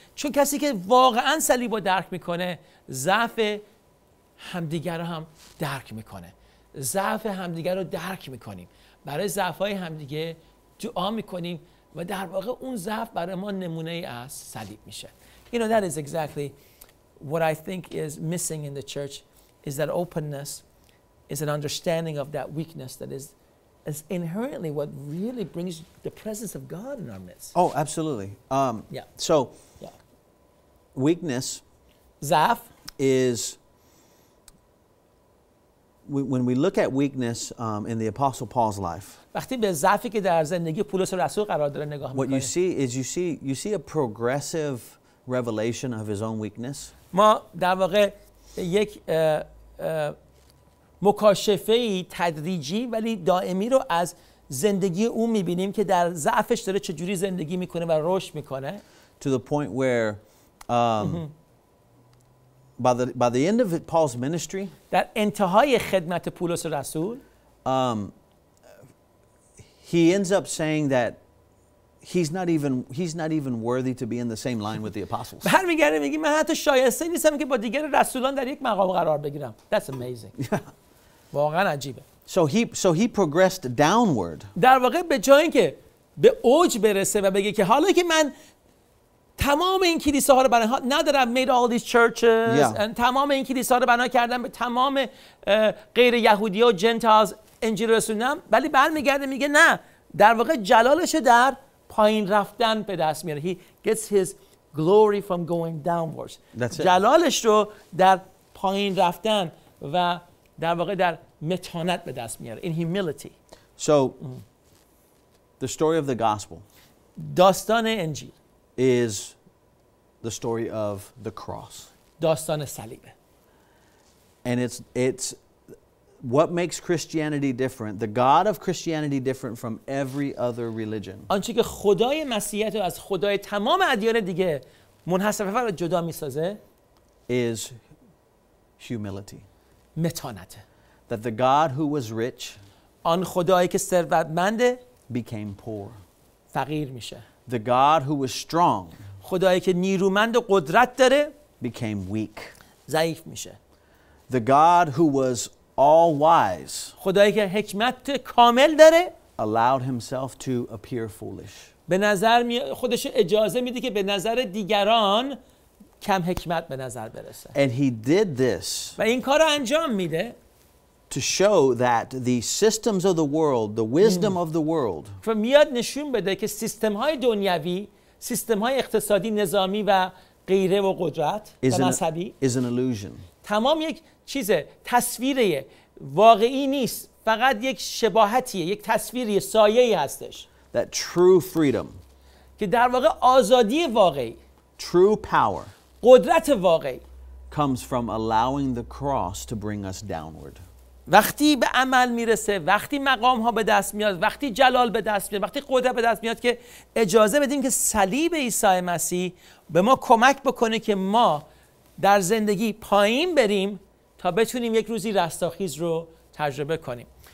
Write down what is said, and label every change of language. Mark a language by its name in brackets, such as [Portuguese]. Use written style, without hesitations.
[Persian] چون کسی که واقعا صلیب رو درک میکنه ضعف همدیگر رو هم درک میکنه. ضعف همدیگر رو درک میکنیم، برای ضعف‌های همدیگه دعا میکنیم و در واقع اون ضعف برای ما نمونه ای از صلیب میشه. [English] You know, that is exactly what I think is missing in the church, is that openness, is an understanding of that weakness that is inherently what really brings the presence of God in our midst. Oh, absolutely. So, weakness [Persian] ضعف [English] is, when we look at weakness in the Apostle Paul's life, [Persian] وقتی به ضعفی که در زندگی پولس رسول قرار داره نگاه می‌کنیم، [English] what you see a progressive revelation of his own weakness. [Persian] ما در واقع یک مکاشفه‌ای تدریجی ولی دائمی رو از زندگی او می‌بینیم که در ضعفش داره چجوری زندگی می‌کنه و رشد می‌کنه. [English] To the point where by the end of Paul's ministry, [Persian] در انتهای خدمت پولس رسول [English] he ends up saying that he's not even worthy to be in the same line with the apostles. [Persian] برمیگرده میگه من حتی شایسته نیستم که با دیگر رسولان در یک مقام قرار بگیرم. [English] That's amazing. [Persian] واقعا عجیبه. [English] So he progressed downward. [Persian] در واقع به جای اینکه به اوج برسه و بگه که حالا که من تمام این کلیساها رو بنا ندارم [English] made all these churches [Persian] and تمام این کلیساها رو بنا کردم به تمام غیر یهودی و جنتایلز انجیل رسوندم، ولی برمیگرده میگه نه، در واقع جلالش در پایین رفتن به دست میاره. [English] He gets his glory from going downwards. [Persian] جلالش رو در پایین رفتن و در واقع در متانت به دست میاره. [English] In humility. So the story of the gospel [Persian] داستان انجیل [English] is the story of the cross. [Persian] داستان صلیبه. [English] And it's what makes Christianity different, the God of Christianity different from every other religion. [Persian] آنچه که خدای مسیحیت رو از خدای تمام ادیان دیگه منحصر فقط جدا میسازه [English] is humility. [Persian] متانته. [English] That the God who was rich [Persian] آن خدایی که ثروتمنده [English] became poor. [Persian] فقیر میشه. [English] The God who was strong [Persian] خدایی که نیرومند و قدرت داره [English] became weak. [Persian] ضعیف میشه. [English] The God who was all wise [Persian] خدایی که حکمت کامل داره [English] allowed himself to appear foolish. [Persian] به نظر خودش اجازه میده که به نظر دیگران کم حکمت به نظر برسه. [English] And he did this [Persian] و این کار رو انجام میده [English] to show that the systems of the world, the wisdom of the world [Persian] و میاد نشون بده که سیستم های دنیوی، سیستم های اقتصادی، نظامی و غیره و قدرت و مذهبی [English] is an illusion. [Persian] تمام یک چیز تصویریه، واقعی نیست، فقط یک شباهتیه، یک تصویری سایه‌ای هستش. [English] That true freedom, [Persian] که در واقع آزادی واقعی، [English] true power [Persian] قدرت واقعی [English] comes from allowing the cross to bring us downward. [Persian] وقتی به عمل میرسه، وقتی مقام ها به دست میاد، وقتی جلال به دست میاد، وقتی قدرت به دست میاد که اجازه بدیم که صلیب عیسی مسیح به ما کمک بکنه که ما در زندگی پایین بریم تا بتونیم یک روزی رستاخیز رو تجربه کنیم.